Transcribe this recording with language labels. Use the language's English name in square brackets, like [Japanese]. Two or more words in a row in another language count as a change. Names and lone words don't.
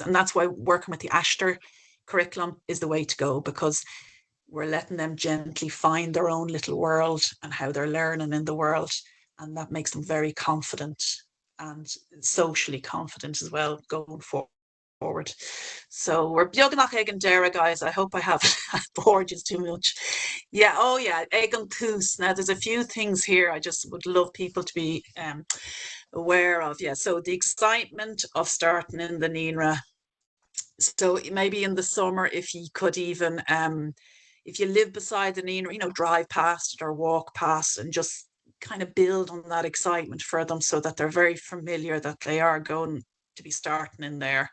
[English] And that's why working with the Aistear curriculum is the way to go, because we're letting them gently find their own little world and how they're learning in the world. And that makes them very confident and socially confident as well going forward. So we're [Irish] beagnach ag an deireadh, [English] guys. I hope I have bored you too much. Yeah, oh yeah, [Irish] ag an tús. [English] Now there's a few things here I just would love people to be aware of. Yeah, so the excitement of starting in the Naíonra. So maybe in the summer, if you could even, if you live beside the Naíonra, drive past it or walk past and just kind of build on that excitement for them, so that they're very familiar that they are going to be starting in there.